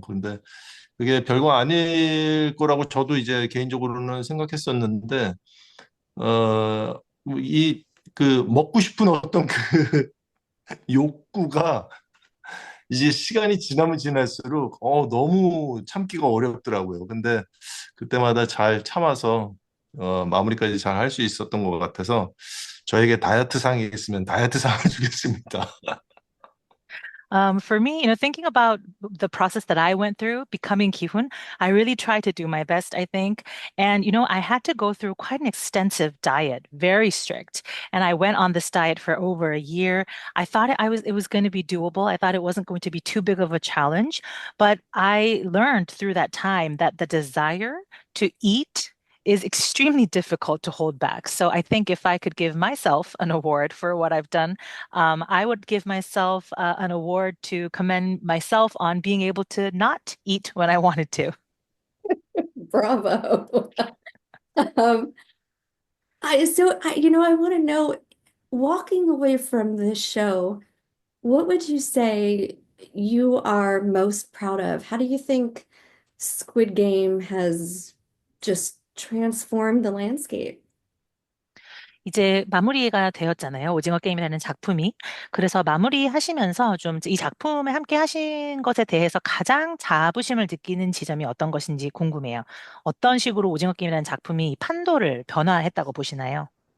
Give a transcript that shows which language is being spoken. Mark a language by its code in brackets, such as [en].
[ko] 그런데 그게 별거 아닐 거라고 저도 이제 개인적으로는 생각했었는데, 어, 이, 먹고 싶은 어떤 욕구가 이제 시간이 지나면 지날수록 너무 참기가 어렵더라고요. 근데 그때마다 잘 참아서 마무리까지 잘 할 수 있었던 것 같아서 저에게 다이어트 상이 있으면 다이어트 상을 주겠습니다. [en] For me, thinking about the process that I went through becoming Kihun, I really tried to do my best, I think. And, I had to go through quite an extensive diet, very strict. And I went on this diet for over a year. I thought it was going to be doable. I thought it wasn't going to be too big of a challenge. But I learned through that time that the desire to eat is extremely difficult to hold back. So I think if I could give myself an award for what I've done, I would give myself an award to commend myself on being able to not eat when I wanted to. Bravo. Um, I want to know, walking away from this show, what would you say you are most proud of? How do you think Squid Game has just transformed the landscape? [ko] 이제 마무리가 되었잖아요. 오징어 게임이라는 작품이. 그래서 마무리하시면서 좀 이 작품에 함께 하신 것에 대해서 가장 자부심을 느끼는 지점이 어떤 것인지 궁금해요. 어떤 식으로 오징어 게임이라는 작품이 판도를 변화했다고 보시나요?